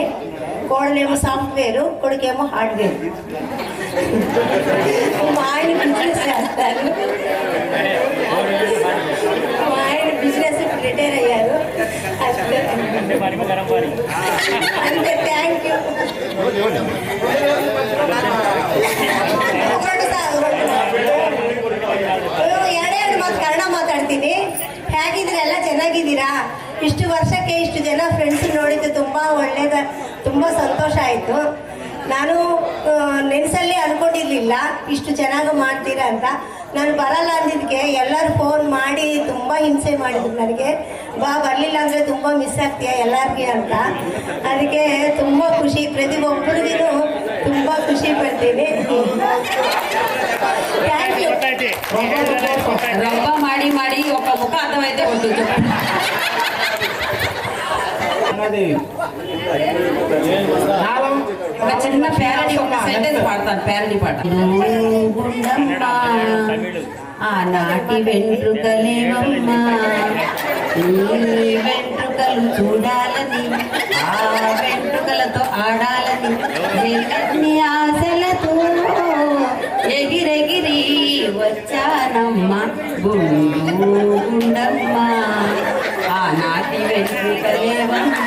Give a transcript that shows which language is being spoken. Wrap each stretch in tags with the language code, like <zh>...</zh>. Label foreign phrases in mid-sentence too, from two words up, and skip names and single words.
<te>కోడలేమో సాఫ్ట్వేర్, కొడుకేమో హార్డ్వేర్. మా ఆయన బిజినెస్ చేస్తారు. మా ఆయన బిజినెస్ రిటైర్ అయ్యారు. అంతే.</te> <en>thank you.</en> <kn>ಎರಡು ಮಾತು ಕನ್ನಡ ಮಾತಾಡ್ತೀನಿ. ಹೇಗಿದ್ದೀರಾ? ಎಲ್ಲ ಚೆನ್ನಾಗಿದ್ದೀರಾ? ಇಷ್ಟು ವರ್ಷಕ್ಕೆ ಇಷ್ಟು ಜನ ಫ್ರೆಂಡ್ಸ್ ನೋಡಿದ್ದು ತುಂಬ ಒಳ್ಳೇದ, ತುಂಬ ಸಂತೋಷ ಆಯಿತು. ನಾನು ನೆನೆಸಲ್ಲಿ ಅನ್ಕೊಂಡಿರ್ಲಿಲ್ಲ ಇಷ್ಟು ಚೆನ್ನಾಗಿ ಮಾಡ್ತೀರಾ ಅಂತ. ನಾನು ಬರಲ್ಲ ಅಂದಿದ್ದಕ್ಕೆ ಎಲ್ಲರೂ ಫೋನ್ ಮಾಡಿ ತುಂಬ ಹಿಂಸೆ ಮಾಡಿದ್ರು ನನಗೆ. ಬರಲಿಲ್ಲ ಅಂದರೆ ತುಂಬ ಮಿಸ್ ಆಗ್ತೀಯ ಎಲ್ಲರಿಗೆ ಅಂತ. ಅದಕ್ಕೆ ತುಂಬ ಖುಷಿ, ಪ್ರತಿಯೊಬ್ಬರಿಗೂ ತುಂಬ ಖುಷಿ ಪಡ್ತೀನಿ.</kn> <en>thank you.</en> <te>రవ్వ మాడి మాడి ఒక ముఖ అర్థమైతే ఉంటుంది. ఒక చిన్న ప్యారడీ, ఒక సెంటెన్స్ పాడతాను, ప్యారడీ పాట. ఆనాటి వెంట్రుకలేవమ్మా, ఈ వెంట్రుకలు చూడాలని, ఆ వెంట్రుకలతో ఆడాలని, ఎన్ని ఆశలతో ఎగిరెగిరి వచ్చానమ్మ గుండమ్మ, ఆనాటి వెంట్రుకలేవమ్మ.</te>